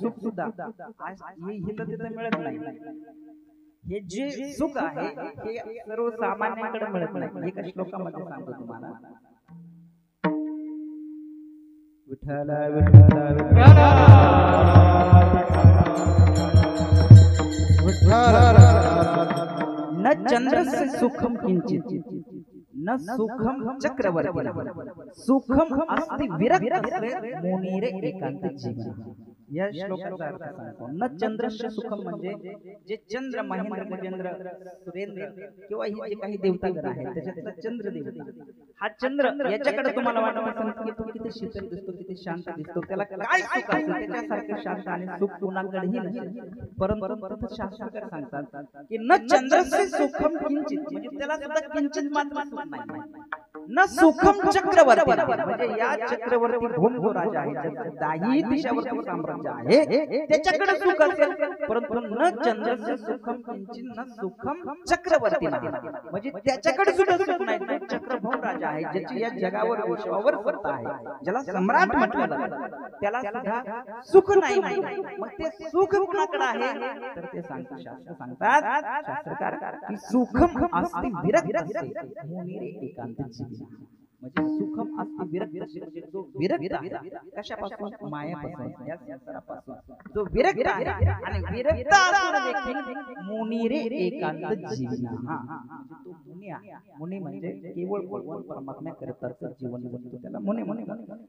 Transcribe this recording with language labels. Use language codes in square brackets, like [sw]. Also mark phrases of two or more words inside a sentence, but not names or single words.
[mr] आता हे सुख सुद्धा आज हे तिथं मिळत नाही. हे जे सुख आहे हे सर्वसामान्यांकडे मिळत नाही. एका श्लोकामध्ये सांगतो तुम्हाला. [sa] विठ्ठल विठ्ठल विठ्ठल न चंद्रस्य सुखम किंचित न सुखम चक्रवर्ती सुखम अस्ति विरक्त मुनीरे एकांत जीवन. [mr] या श्लोकाचा अर्थ सांगतो. [sa] न चंद्रस्य सुखम [mr] म्हणजे जे चंद्र महेंद्र गजेंद्र सुरेंद्र किंवा ही जे काही देवतागण आहेत त्याच्यातला चंद्र देवता हा चंद्र याच्याकडे तुम्हाला वाटत असेल की तो किती शीतल दिसतो किती शांत दिसतो त्याला काय सुख असेल त्याच्यासारखे शांत आणि सुख कुणाकडेही नसेल. परंतु शास्त्रकार सांगतात की [sa] न चंद्रस्य सुखम किंचित [mr] म्हणजे त्याला सुद्धा किंचित मात्र सुख नाही. [sa] न सुखम चक्रवर्ती [mr] म्हणजे या चक्रवर्ती भूमगो राजा आहे ज्याचं दाही दिशावरती साम्राज्य आहे त्याच्याकडे सुख असेल. परंतु [sa] न चंद्रस्य सुखम किंचित न सुखम चक्रवर्ती [mr] म्हणजे त्याच्याकडे सुद्धा सुख नाही. चक्रभूम राजा आहे ज्याची या जगावर विश्वावर सत्ता आहे ज्याला सम्राट म्हटलं जातं त्याला सुद्धा सुख नाही. मग ते सुख कुणाकडे आहे तर ते सांगतात शास्त्र सांगतात शास्त्रकार की [sa] सुखम अस्ति विरक्त मुनीरे एकांत जीवन [mr] म्हणजे [sa] सुखम अस्ति विरक्त [mr] म्हणजे जो विरक्त आहे कशापासून मायापासून या संसारापासून जो विरक्त आहे आणि विरक्त असून देखील [sa] मुनीरे एकांत जीवन [mr] तो मुनी आहे. मुनी म्हणजे केवळ भगवान परमात्म्याकरताच जीवन जगतो त्याला मुनी म्हणतात.